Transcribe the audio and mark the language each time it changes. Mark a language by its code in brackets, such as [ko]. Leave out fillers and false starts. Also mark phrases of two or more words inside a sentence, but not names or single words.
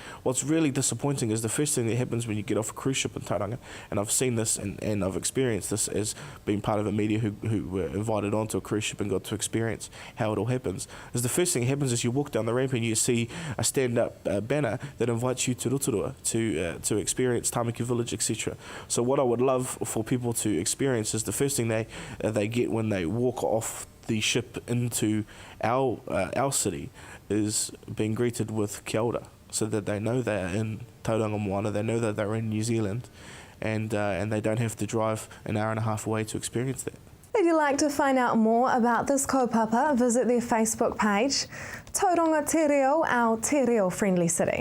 [en] What's really disappointing is the first thing that happens when you get off a cruise ship in Tauranga, and I've seen this and I've experienced this as being part of a media who were invited onto a cruise ship and got to experience how it all happens, is the first thing that happens is you walk down the ramp and you see a stand-up banner that invites you to Rotorua to experience Tamaki Village, etc. So what I would love for people to experience is the first thing they get when they walk off the ship into our city is being greeted with [mi] kia ora, [en] so that they know they are in Tauranga Moana, they know that they're in New Zealand, and they don't have to drive an hour and a half away to experience that. If you'd like to find out more about this kaupapa, visit their Facebook page, Tauranga Te Reo, our Te Reo friendly city.